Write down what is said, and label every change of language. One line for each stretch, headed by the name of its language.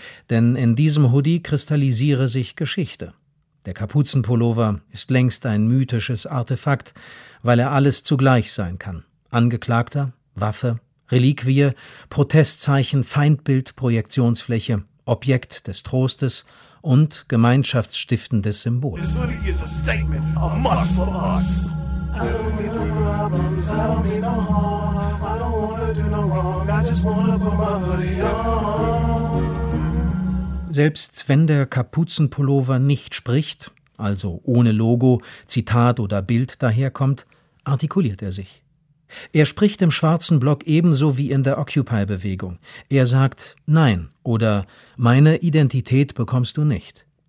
German: Denn in diesem Hoodie kristallisiere sich Geschichte. Der Kapuzenpullover ist längst ein mythisches Artefakt, weil er alles zugleich sein kann. Angeklagter, Waffe, Reliquie, Protestzeichen, Feindbild, Projektionsfläche, Objekt des Trostes und gemeinschaftsstiftendes Symbol.
English: This hoodie is a statement, a must for us. I don't mean no problems, I don't mean no harm. I don't wanna do no wrong, I just wanna put my hoodie on.
German: Selbst wenn der Kapuzenpullover nicht spricht, also ohne Logo, Zitat oder Bild daherkommt, artikuliert er sich. Er spricht im schwarzen Block ebenso wie in der Occupy-Bewegung. Er sagt Nein oder Meine Identität bekommst du nicht.